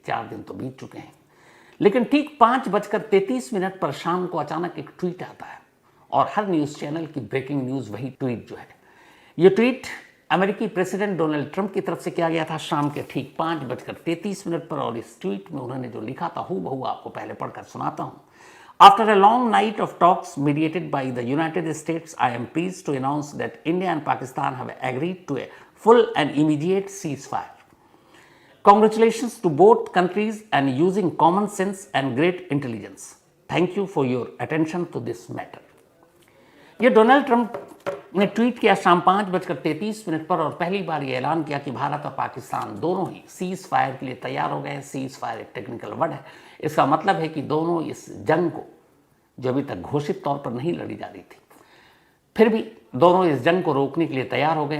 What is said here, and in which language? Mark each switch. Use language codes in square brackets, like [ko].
[hi] 4 दिन तो बीत चुके हैं। लेकिन ठीक 5:33 पर शाम को अचानक एक ट्वीट आता है, और हर न्यूज़ चैनल की ब्रेकिंग न्यूज़ वही ट्वीट जो है। ये ट्वीट अमेरिकी प्रेसिडेंट डोनाल्ड ट्रंप की तरफ से किया गया था शाम के ठीक 5:33 पर, और इस ट्वीट में उन्होंने जो लिखा था हूबहू आपको पहले पढ़कर सुनाता हूँ। [en] After a long night of talks mediated by the United States, I am pleased to announce that India and Pakistan have agreed to a full and immediate ceasefire. Congratulations to both countries and using common sense and great intelligence. Thank you for your attention to this matter. [hi] ये Donald Trump ने tweet किया शाम 5:33 पर, और पहली बार ये ऐलान किया कि भारत और पाकिस्तान दोनों ही सीज फायर के लिए तैयार हो गए। सीज फायर एक टेक्निकल वर्ड है। इसका मतलब है कि दोनों इस जंग को, जो अभी तक घोषित तौर पर नहीं लड़ी जा रही थी, फिर भी दोनों इस जंग को रोकने के लिए तैयार हो गए।